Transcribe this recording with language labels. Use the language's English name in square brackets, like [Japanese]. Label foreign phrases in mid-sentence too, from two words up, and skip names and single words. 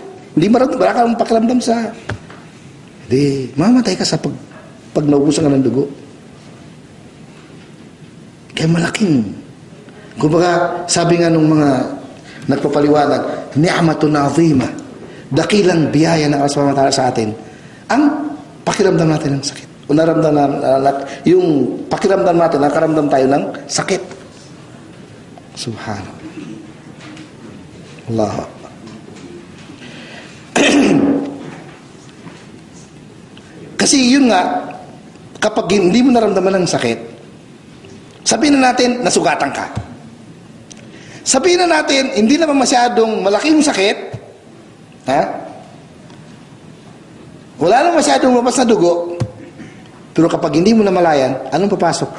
[Filipino] Hindi maramdaman, wala kang pakiramdam sa... Hindi, mamatay ka sa pag naubusan ka ng dugo. Kaya malaking. Kumbaga, sabi nga nung mga nagpapaliwanag, [Arabic] نعمة عظيمة, [Filipino] dakilang biyaya ng Allah [Arabic] سبحانه وتعالى [Filipino] sa atin, ang pakiramdam natin ng sakit. O yung pakiramdam natin, nakaramdam tayo ng sakit. Subhanallah. Allah. Kasi yun nga, kapag hindi mo naramdaman ng sakit, sabihin na natin, nasugatan ka. Sabihin na natin, hindi naman masyadong malaki yung sakit, wala naman masyadong lumabas na dugo, pero kapag hindi mo namalayan, anong papasok?